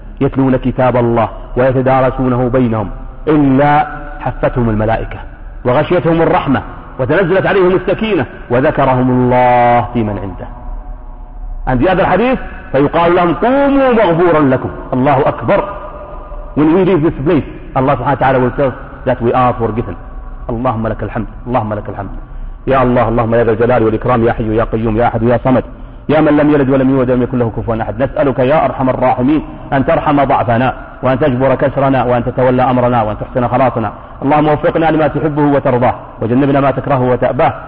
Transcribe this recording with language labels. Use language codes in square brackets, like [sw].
[ar] يتلون كتاب الله ويتدارسونه بينهم إلا حفتهم الملائكة وغشيتهم الرحمة وتنزلت عليهم السكينة وذكرهم الله في من عنده. عند هذا الحديث فيقال لهم قوموا مغفورا لكم. الله أكبر. [en] When we leave this place, Allah سبحانه وتعالى will tell us that we are forgiven. [ar] اللهم لك الحمد. اللهم لك الحمد. يا الله اللهم يا ذا الجلال والإكرام يا حي يا قيوم يا أحد يا صمد يا من لم يلد ولم يولد ولم يكن له كفوا أحد. نسألك يا أرحم الراحمين أن ترحم ضعفنا وأن تجبر كسرنا وأن تتولى أمرنا وأن تحسن خلاصنا. اللهم وفقنا لما تحبه وترضاه وجنبنا ما تكرهه وتأباه.